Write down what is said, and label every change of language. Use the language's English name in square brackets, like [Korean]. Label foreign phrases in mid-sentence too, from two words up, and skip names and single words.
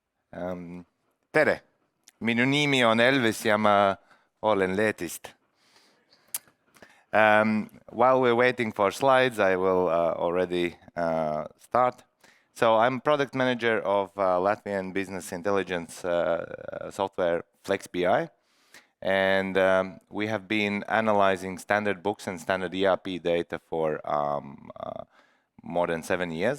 [Estonian] Tere! Minu nimi on Elvis ja ma olen Leedist. [English] While we're waiting for slides, I will already start. So I'm product manager of Latvian business intelligence software Flex.bi. And we have been analyzing standard books and standard ERP data for more than 7 years.